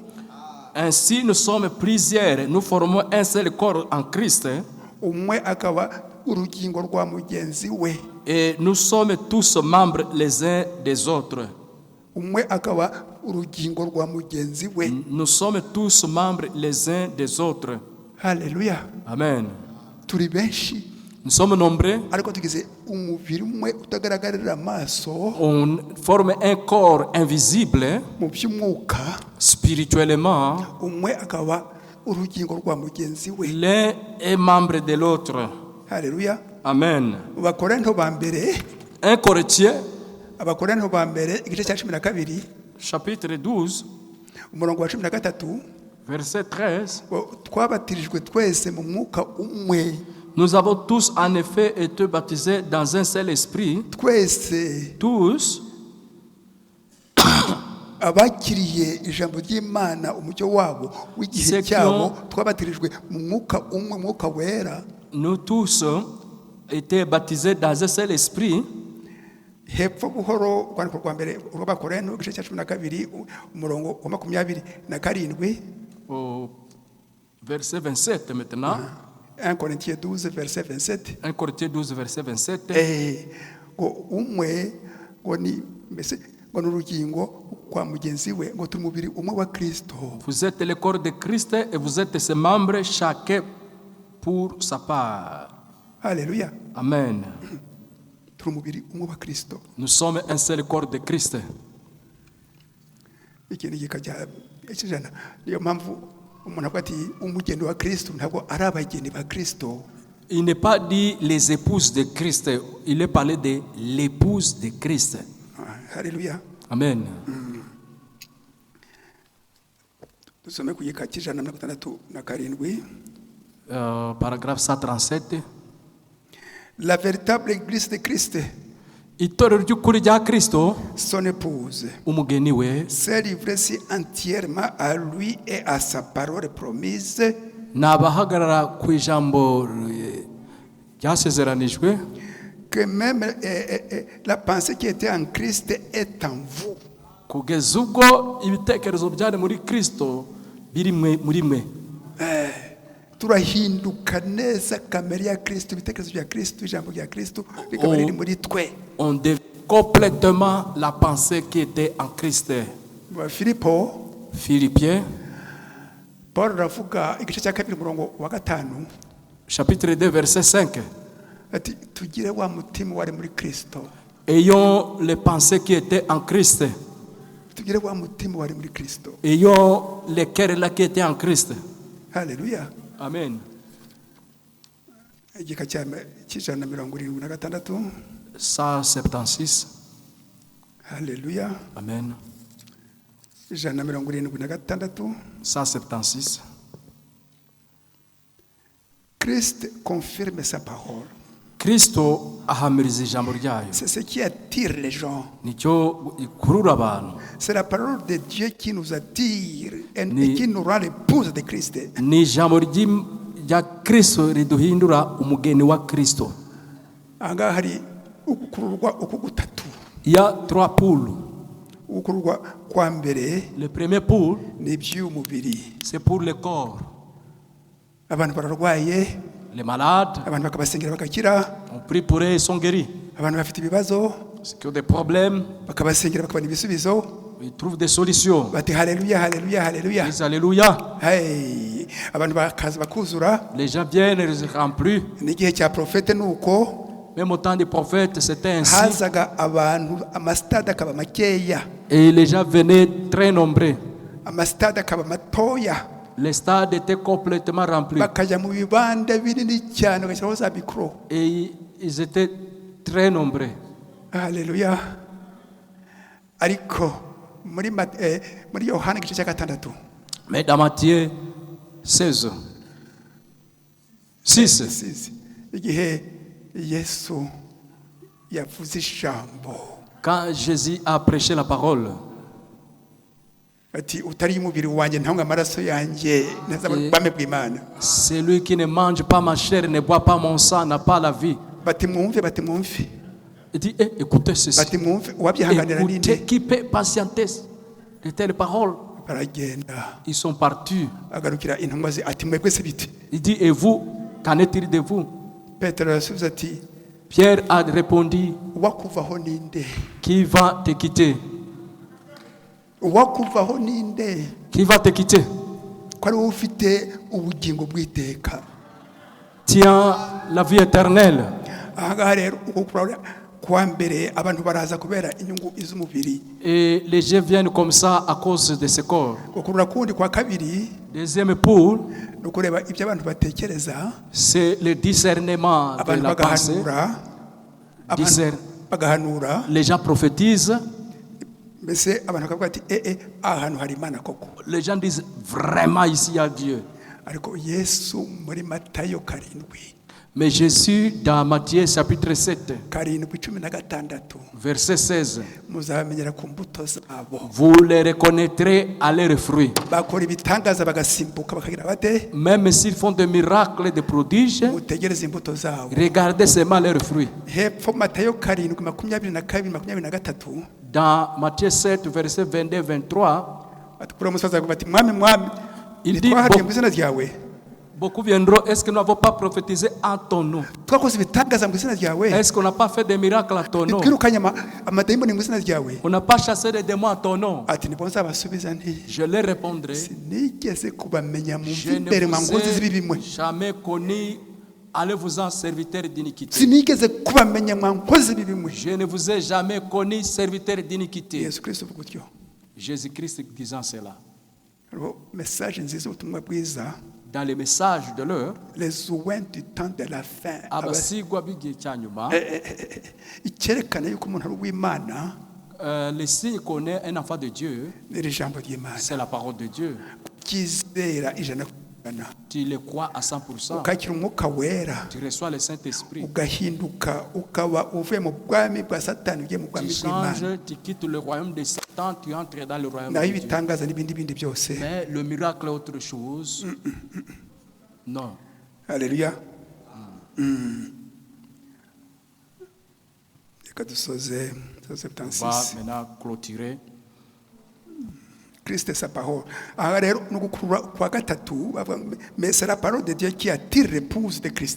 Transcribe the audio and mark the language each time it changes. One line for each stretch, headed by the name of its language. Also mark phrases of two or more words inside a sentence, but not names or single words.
French: Ainsi nous sommes plusieurs, nous formons un seul corps en Christ.
Kinyarwanda: Umwe akaba urugingo rwa mugenzi we.
French: Et nous sommes tous membres les uns des autres.
Kinyarwanda: umwe akaba urugingo rwa mugenzi we.
French: Nous sommes tous membres les uns des autres.
Kinyarwanda: Haleluya. Amen. Turi benshi
French: Nous sommes nombreux.
Kinyarwanda: ariko tugize umubiri umwe utagaragarira amaso
French: On forme un corps invisible
Kinyarwanda: mu by'umwuka,
French: spirituellement.
Kinyarwanda: umwe akaba urugingo rwa mugenzi we.
French: L'un est membre de l'autre.
Kinyarwanda: Haleluya. Amen. Mu Bakorinto ba mbere,
French: 1 Corinthiens,
Kinyarwanda: Abakorinto ba mbere igice cya 12
French: chapitre 12,
Kinyarwanda: umurongo wa 13,
French: verset 13.
Kinyarwanda: ngo twabatirijwe twese mu mwuka umwe.
French: Nous avons tous en effet été baptisés dans un seul esprit,
Kinyarwanda: Twese
French: tous,
Kinyarwanda: abakiriye ijambo ry'Imana umucyo wabo w'igihe
French: C'est
Kinyarwanda: cyabo,
French: que-
Kinyarwanda: twabatirijwe mu mwuka umwe, umwuka wera.
French: nous tous été baptisés dans un seul esprit.
Kinyarwanda: Hepfo buhoro urwandiko rwa mbere rw'Abakorinto igice cya 12 umurongo wa 27.
French: Au verset 27 maintenant. 1 Corinthiens 12 verset 27. 1 Corinthiens 12, verset 27.
Kinyarwanda: Ngo umwe ngo ni mbese ngo ni urugingo kwa mugenzi we, ngo turi umubiri umwe wa Kristo.
French: Vous êtes le corps de Christ et vous êtes ses membres, chacun pour sa part.
Kinyarwanda: Haleluya. Amen. Turi umubiri umwe wa Kristo.
French: Nous sommes un seul corps de Christ.
Kinyarwanda: Iki ni gika cy'ijana. Niyo mpamvu umuntu avuga ati umugeni wa Kristo ntabwo ari abageni ba Kristo.
French: Il n'est pas dit les épouses de Christ, il est parlé de l'épouse de Christ.
Kinyarwanda: Haleluya. Amen. Dusome ku gika cy'ijana na 67.
French: Paragraphe 137. La véritable église de Christ,
Kinyarwanda: Itorero ry'ukuri rya Kristo,
French: son épouse,
Kinyarwanda: umugeni we,
French: s'est livrée si entièrement à lui et à sa parole promise
Kinyarwanda: nabahagarara ku ijambo ryasezeranijwe,
French: que même la pensée qui était en Christ est en vous.
Kinyarwanda: kugeza ubwo ibitekerezo byari muri Kristo biri muri mwe. Turahinduka neza kamere ya Kristo, ibitekerezo bya Kristo, ijambo rya Kristo rikaba riri muri twe.
French: On devient complètement la pensée qui était en Christ.
Kinyarwanda: Filipo,
French: Philippiens,
Kinyarwanda: Paul aravuga igice cya 2 umurongo wa 5
French: chapitre 2, verset 5.
Kinyarwanda: ati tugire wa mutima wari muri Kristo.
French: Ayons les pensées qui étaient en Christ.
Kinyarwanda: Tugire wa mutima wari muri Kristo.
French: Ayons les cœurs là qui étaient en Christ.
Kinyarwanda: Haleluya. Amen. Igika cy'ijana na 76. 176. Haleluya. Amen. Ijana na 76. 176.
French: Christ confirme sa parole.
Kinyarwanda: Kristo ahamiriza ijambo ryayo.
French: C'est ce qui attire les gens.
Kinyarwanda: Nicyo ikurura abantu.
French: C'est la parole de Dieu qui nous attire et qui nous rend l'épouse de Christ.
Kinyarwanda: Ni ijambo rya Kristo riduhindura umugeni wa Kristo. Anga hari ukururwa uku gutatu.
French: Il y a 3 poules.
Kinyarwanda: Ukururwa kwa mbere
French: Le premier poule,
Kinyarwanda: ni by'umubiri.
French: c'est pour le corps.
Kinyarwanda: Abantu bararwaye,
French: Les malades,
Kinyarwanda: abantu bakabasengera bagakira,
French: on prie pour eux, ils sont guéris.
Kinyarwanda: abantu bafite ibibazo
French: Ceux qui ont des problèmes,
Kinyarwanda: bakabasengera bakabona ibisubizo.
French: ils trouvent des solutions.
Kinyarwanda: Bati haleluya, haleluya, haleluya.
French: Ils disent Alléluia.
Kinyarwanda: Hey, abantu bakaza bakuzura.
French: Les gens viennent, ils se remplissent.
Kinyarwanda: N'igihe cya profete nuko
French: Même au temps des prophètes, c'était ainsi.
Kinyarwanda: hazaga abantu amastade akaba makeya,
French: Et les gens venaient très nombreux.
Kinyarwanda: amastade akaba matoya,
French: Les stades étaient complètement remplis.
Kinyarwanda: bakajya mu bibanda binini cyane bagashyiraho za mikoro.
French: Et ils étaient très nombreux.
Kinyarwanda: Haleluya. Ariko muri Yohana igice cya 6
French: Mais dans Matthieu 16, 6,
Kinyarwanda: igihe Yesu yavuze ijambo
French: quand Jésus a prêché la parole,
Kinyarwanda: ati utari umubiri wanjye ntanga amaraso yanjye ntazabona ubwami bw'Imana.
French: celui qui ne mange pas ma chair, ne boit pas mon sang, n'a pas la vie.
Kinyarwanda: Bati mwumve, bati mwumve,
French: Il dit, écoutez ceci.
Kinyarwanda: bati mwumve, uwabyihanganira
French: Écoutez,
Kinyarwanda: ninde?
French: qui peut patienter de telles paroles?
Kinyarwanda: Baragenda
French: Ils sont partis.
Kinyarwanda: agarukira intumwa ze ati mwebwe se bite?
French: Il dit, et vous, qu'en est-il de vous?
Kinyarwanda: Petero arasubiza ati
French: Pierre a répondu,
Kinyarwanda: uwakuvaho ninde?
French: qui va te quitter?
Kinyarwanda: Uwakuvaho ninde?
French: Qui va te quitter?
Kinyarwanda: Ko ari wowe ufite ubugingo bw'iteka.
French: Tiens la vie éternelle.
Kinyarwanda: Ahangaha rero kuwa mbere abantu baraza kubera inyungu iz'umubiri.
French: Et les gens viennent comme ça à cause de ce corps.
Kinyarwanda: Gukurura kundi kwa kabiri,
French: Deuxième pôle,
Kinyarwanda: no kureba ibyo abantu batekereza,
French: c'est le discernement de
Kinyarwanda: abantu
French: la pensée.
Kinyarwanda: bagahanura,
French: Les gens prophétisent.
Kinyarwanda: mbese abantu bakavuga ati ahantu hari Imana koko.
French: Les gens disent vraiment ici il y a Dieu.
Kinyarwanda: Ariko Yesu muri Matayo 7
French: Mais Jésus, dans Matthieu chapitre 7, 7:16, verset 16,
Kinyarwanda: muzamenyera ku mbuto zabo.
French: vous les reconnaîtrez à leurs fruits.
Kinyarwanda: Bakora ibitangaza bagasimbuka bakagira bate,
French: Même s'ils font des miracles, des prodiges,
Kinyarwanda: mutegereze imbuto zabo.
French: regardez seulement leurs fruits.
Kinyarwanda: Hepfo Matayo 7:22-23,
French: Dans Matthieu 7, verset 22-23,
Kinyarwanda: batukura umusaza bati mwami mwami,
French: il dit,
Kinyarwanda: twahatiye mu izina ryawe,
French: beaucoup viendront, est-ce que nous n'avons pas prophétisé en ton nom?
Kinyarwanda: twakoze ibitangaza mu izina ryawe,
French: Est-ce qu'on n'a pas fait des miracles en ton nom?
Kinyarwanda: twirukanye amadayimoni mu izina ryawe.
French: On n'a pas chassé des démons en ton nom?
Kinyarwanda: Ati nibwo nzabasubiza nti,
French: Je leur répondrai,
Kinyarwanda: sinigeze kubamenya mu
French: je
Kinyarwanda: imbere
French: ne
Kinyarwanda: mwa nkozi
French: vous
Kinyarwanda: z'ibibi
French: ai
Kinyarwanda: mwe.
French: jamais connu, allez-vous-en serviteurs d'iniquité.
Kinyarwanda: Sinigeze kubamenya mwa nkozi z'ibibi mwe.
French: Je ne vous ai jamais connu serviteurs d'iniquité.
Kinyarwanda: Yesu Kristo uvuga utyo.
French: Jésus-Christ disant cela.
Kinyarwanda: Hariho message nziza, ubutumwa bwiza,
French: Dans les messages de l'heure, les ouins du temps de la fin,
Kinyarwanda: abasigwa b'igihe cya nyuma, icyerekana yuko umuntu ari uw'Imana,
French: les signes qu'on est un enfant de Dieu,
Kinyarwanda: ni iri jambo ry'Imana.
French: c'est la parole de Dieu.
Kinyarwanda: Kubyizera ijana ku ijana,
French: Tu le crois à 100%.
Kinyarwanda: ukakira umwuka wera,
French: Tu reçois le Saint-Esprit.
Kinyarwanda: ugahinduka ukaba uvuye mu bwami bwa Satani ugiye mu
French: Tu
Kinyarwanda: bwami bw'Imana.
French: changes, tu quittes le royaume de Satan, tu entres dans le royaume
Kinyarwanda: Naho
French: de Dieu.
Kinyarwanda: ibitangaza n'ibindi byose.
French: Mais le miracle est autre chose. Non.
Kinyarwanda: Haleluya. Reka dusoze
French: On va 76. maintenant clôturer. Christ sa parole.
Kinyarwanda: Aha rero no gukurura kwa gatatu bavuga,
French: mais c'est la parole de Dieu qui attire l'épouse de Christ.